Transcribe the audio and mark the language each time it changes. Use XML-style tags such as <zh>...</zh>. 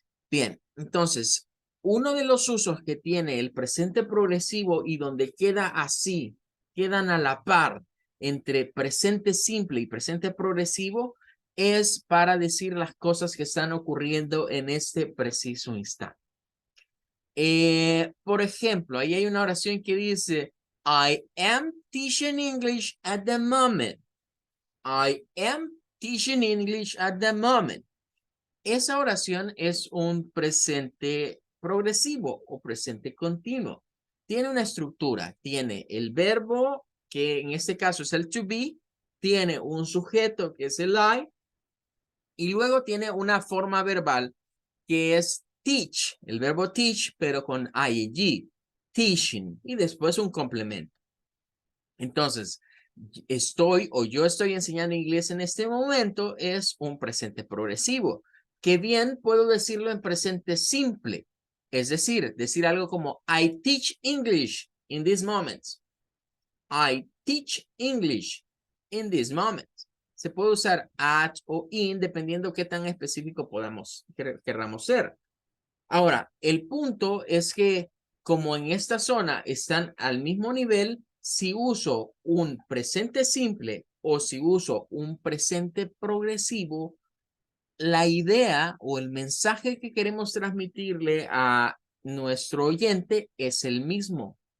<es>Bien, entonces, uno de los usos que tiene el presente progresivo y donde queda así, quedan a la par entre presente simple y presente progresivo, es para decir las cosas que están ocurriendo en este preciso instante. Por ejemplo, ahí hay una oración que dice,</es> <en>I am teaching English at the moment. I am teaching English at the moment.</en> <es>Esa oración es un presente progresivo o presente continuo. Tiene una estructura, tiene el verbo, que en este caso es el to be, tiene un sujeto que es el I, y luego tiene una forma verbal que es teach, el verbo teach, pero con ing, teaching, y después un complemento. Entonces, yo estoy enseñando inglés en este momento es un presente progresivo, que bien puedo decirlo en presente simple, es decir algo como</es> <en>I teach English in this moment. I teach English in this moment.</en> <es>Se puede usar at o in dependiendo qué tan específico querramos ser. Ahora, el punto es que como en esta zona están al mismo nivel, si uso un presente simple o si uso un presente progresivo, la idea o el mensaje que queremos transmitirle a nuestro oyente es el mismo.</es>